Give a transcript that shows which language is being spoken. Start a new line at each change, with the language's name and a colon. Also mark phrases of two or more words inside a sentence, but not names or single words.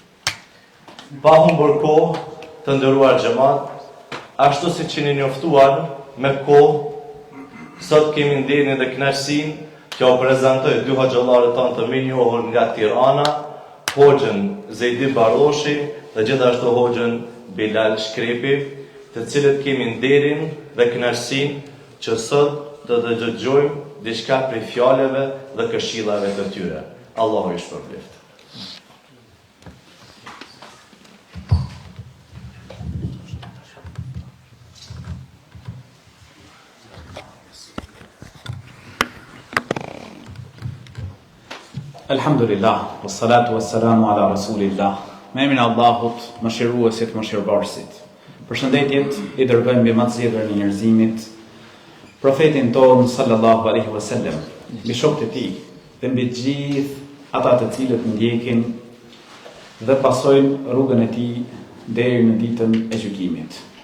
Albanian: Pa humbur kohë, të nderuar xhamat, ashtu siç jeni njoftuar me kohë, sot kemi nderin dhe kënaqësinë që u prezantoj dy hoxhallarët tanë të mirënjohur nga Tirana, hoxhën Zejdi Baroshi dhe gjithashtu hoxhën Bilal Shkrepi, të cilët kemi nderin dhe kënaqësinë që sot të dëgjojmë diçka prej fjalëve dhe këshillave të tyre. Allahu I shpërbleft.
Arabic: الحمد لله والصلاة والسلام على رسول الله.
Albanian: Me emrin e Allahut, mëshiruesit, mëshirëbërësit. Përshëndetjet I dërgojmë mbi më të zgjedhur në njerëzimit, profetin tonë
Arabic: صلى الله عليه وسلم,
Albanian: mbi shokët e tij dhe mbi gjithë ata të cilët ndjekin dhe pasojnë rrugën e tij deri në ditën e gjykimit.